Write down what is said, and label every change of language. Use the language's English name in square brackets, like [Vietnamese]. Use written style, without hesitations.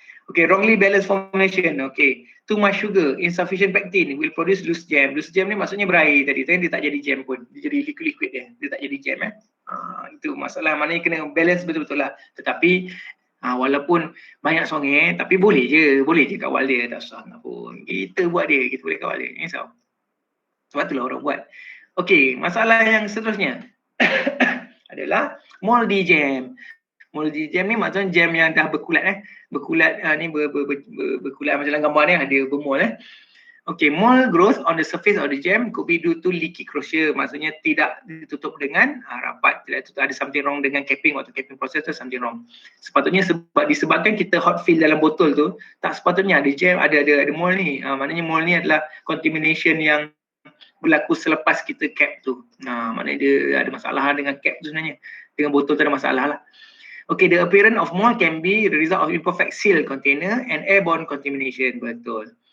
[English] Okay, wrongly balanced formulation. Okay, too much sugar, insufficient pectin will produce loose jam. [Malay] Loose jam ni maksudnya berair tadi. Dia tak jadi jam pun. Dia jadi liquid dia. Dia tak jadi jam Itu masalah. Maknanya kena balance betul-betul lah. Tetapi walaupun banyak songeh, tapi boleh je kawal dia. Tak susah pun. Kita buat dia, kita boleh kawal dia. So, Sebab itulah orang buat. Okey, masalah yang seterusnya adalah moldy jam. Moldy jam ni maksudnya jam yang dah berkulat berkulat ni berkulat macam dalam gambar ni ada bermol Okay, [English] mold growth on the surface of the jam could be due to leaky closure. [Malay] Maksudnya tidak ditutup dengan rapat. Tidak tutup, ada [English] something wrong [Malay] dengan capping atau capping process tu something wrong. Sepatutnya disebabkan kita hot fill dalam botol tu, tak sepatutnya ada jam, ada mold ni. Maknanya mold ni adalah contamination yang berlaku selepas kita cap tu. Maknanya dia ada masalah dengan cap tu sebenarnya. Dengan botol tu ada masalah lah. [English] Okay, the appearance of mold can be the result of imperfect seal container and airborne contamination. [Malay] Betul.